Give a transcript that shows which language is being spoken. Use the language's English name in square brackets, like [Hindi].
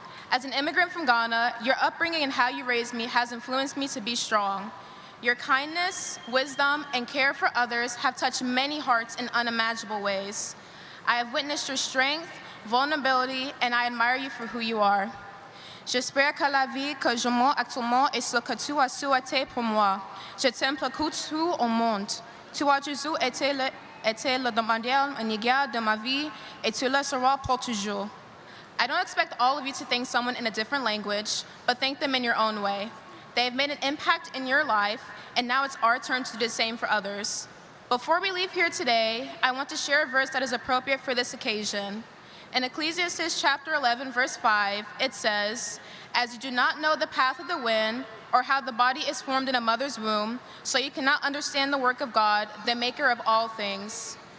[English] As an immigrant from Ghana, your upbringing and how you raised me has influenced me to be strong. Your kindness, wisdom, and care for others have touched many hearts in unimaginable ways. I have witnessed your strength, vulnerability, and I admire you for who you are. [French] J'espère que la vie que je mène actuellement est ce que tu as souhaité pour moi. Je t'aime plus que tout au monde. Tu as toujours été le demandeur inégal de ma vie, et tu le seras pour toujours. [English] I don't expect all of you to thank someone in a different language, but thank them in your own way. They have made an impact in your life, and now it's our turn to do the same for others. Before we leave here today, I want to share a verse that is appropriate for this occasion. In Ecclesiastes chapter 11, verse 5, it says, "As you do not know the path of the wind, or how the body is formed in a mother's womb, so you cannot understand the work of God, the maker of all things."